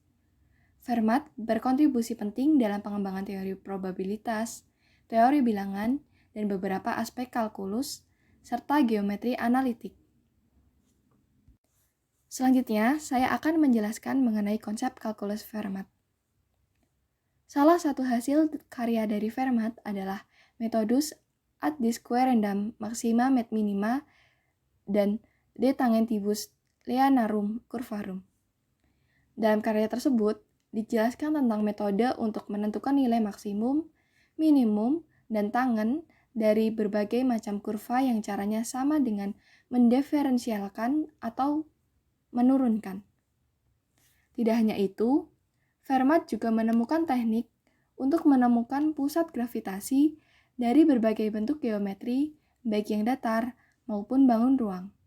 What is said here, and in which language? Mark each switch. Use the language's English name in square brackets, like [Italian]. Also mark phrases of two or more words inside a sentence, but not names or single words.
[Indonesian] Fermat berkontribusi penting dalam pengembangan teori probabilitas, teori bilangan, dan beberapa aspek kalkulus, serta geometri analitik. Selanjutnya, saya akan menjelaskan mengenai konsep kalkulus Fermat. Salah satu hasil karya dari Fermat adalah metodus ad disquarendam maxima met minima dan de tangentibus linearum curvarum. Dalam karya tersebut, dijelaskan tentang metode untuk menentukan nilai maksimum, minimum, dan tangen dari berbagai macam kurva yang caranya sama dengan mendiferensialkan atau menurunkan. Tidak hanya itu, Fermat juga menemukan teknik untuk menemukan pusat gravitasi dari berbagai bentuk geometri, baik yang datar maupun bangun ruang.